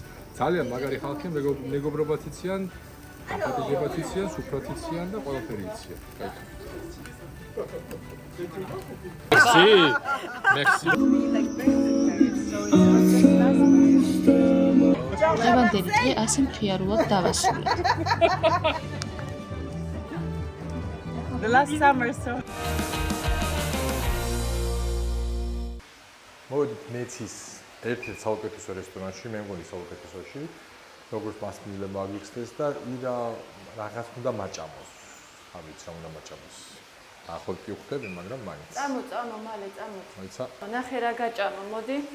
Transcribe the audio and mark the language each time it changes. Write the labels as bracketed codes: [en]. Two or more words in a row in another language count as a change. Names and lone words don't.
[ka] ძალიან მაგარი ხალხი, მეგობრობაც იციან, დაპატიჟებაც იციან, სუფრად იციან და ყველაფერი იციან. Merci. დღევანდელი დღე ასე მხიარულად დავასრულეთ. [en] The last summer, so. [ka] მოვედით მეცის ერთ-ერთ საუკეთესო რესტორანში, მე მგონი საუკეთესოში, როგორც მასპინძლება აგიქცეს და ირა რაღაც უნდა მაჭამოს. არ ვიცი რა უნდა მაჭამოს. ახლა კი ვხვდები, მაგრამ მაინც. წამო, მალე წამო. მოიცა? ნახე რა გაჭამო, მოდი.